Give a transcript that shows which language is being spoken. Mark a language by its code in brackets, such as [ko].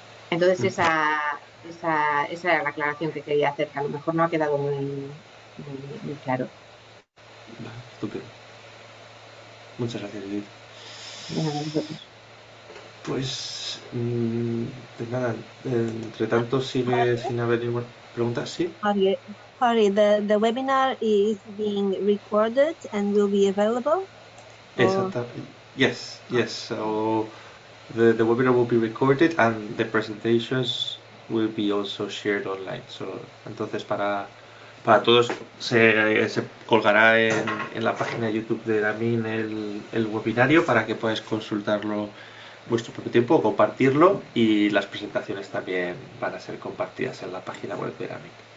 [es] Entonces, esa era la aclaración que quería hacer, que a lo mejor no ha quedado muy claro. Vale, estupendo. Muchas gracias, Judith. Pues nada, entre tanto sigue sin haber ninguna pregunta. ¿Sí? [en] Sorry, the webinar is being recorded and will be available? Yes. So the webinar will be recorded and the presentations will be also shared online. [es] So, entonces para todos se colgará en la página de YouTube de ERAMIN el webinario para que podáis consultarlo vuestro propio tiempo o compartirlo, y las presentaciones también van a ser compartidas en la página web de ERAMIN.